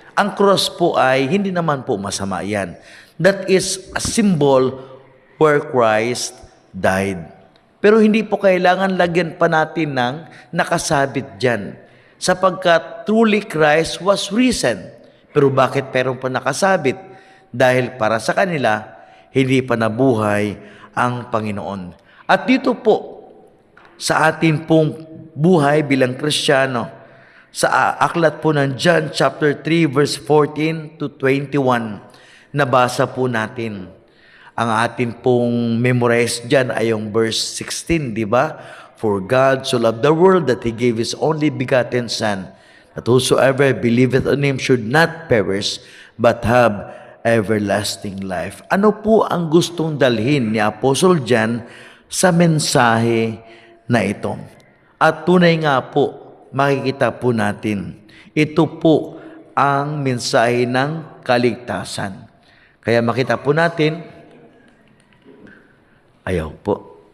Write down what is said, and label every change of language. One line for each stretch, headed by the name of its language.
Filipino: Ang cross po ay hindi naman po masama yan.
English: That is a symbol where Christ died.
Filipino: Pero hindi po kailangan lagyan pa natin ng nakasabit dyan. Sapagkat
English: truly Christ was risen.
Filipino: Pero bakit meron pa nakasabit? Dahil para sa kanila, hindi pa nabuhay ang Panginoon. At dito po, sa atin pong buhay bilang Kristiyano, sa aklat po ng John chapter 3 verse 14 to 21, nabasa po natin. Ang atin pong memorize dyan ay yung verse 16, di ba?
English: For God so loved the world that He gave His only begotten Son, that whosoever believeth on Him should not perish, but have everlasting life.
Filipino: Ano po ang gustong dalhin ni Apostle John sa mensahe na ito? At tunay nga po, makikita po natin, ito po ang mensahe ng kaligtasan. Kaya makita po natin, ayaw po.